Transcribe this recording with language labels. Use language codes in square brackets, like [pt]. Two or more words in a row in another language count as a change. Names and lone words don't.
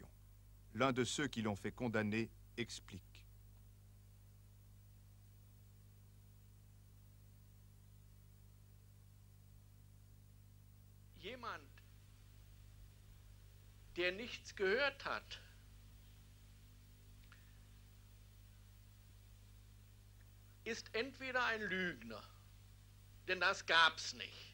[fr] L'un de ceux qui l'ont fait condamner explique. [de] Jemand, der nichts gehört hat, ist entweder ein Lügner, denn das gab's nicht.